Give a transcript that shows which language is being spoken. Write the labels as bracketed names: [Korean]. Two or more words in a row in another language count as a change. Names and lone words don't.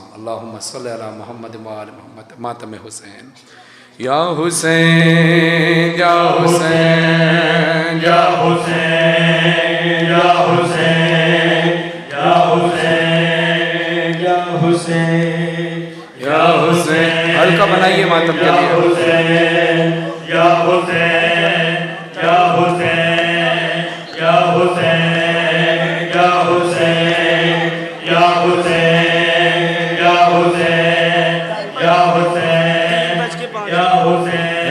[Arabic] اللہم صلی علی محمد و آل محمد۔ ماتم حسین، یا حسین یا حسین یا حسین، یا حسین، یا حسین، یا حسین، یا حسین، [Urdu] ہلکا بنائیے ماتم کے یا لیے۔ [Arabic] حسین، یا حسین، یا حسین، یا حسین، یا حسین، یا حسین، یا حسین، یا حسین، یا حسین،